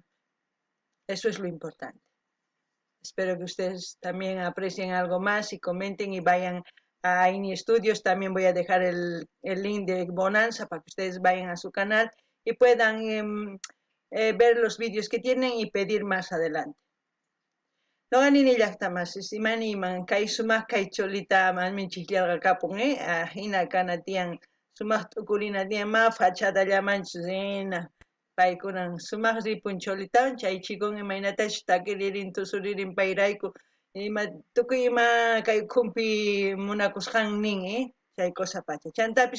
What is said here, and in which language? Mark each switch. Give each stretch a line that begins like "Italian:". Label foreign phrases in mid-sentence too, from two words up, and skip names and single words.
Spanish: Eso es lo importante. Espero que ustedes también aprecien algo más y comenten y vayan a INI Studios. También voy a dejar el link de Bonanza para que ustedes vayan a su canal y puedan ver los vídeos que tienen y pedir más adelante.
Quechua: Noqanini llaqtamas imaniman kay sumaq kay cholita manmichikllarqa kapun hina kana tiyan sumaq t'ukurina tiyan ma fachatallamanchus hina paykunan sumaq ripun cholitawan chaychikun imaynatachu takiririn tusuririn payrayku tukuy ima kay khumpi munakusqan nin chay cosa pacha chantapis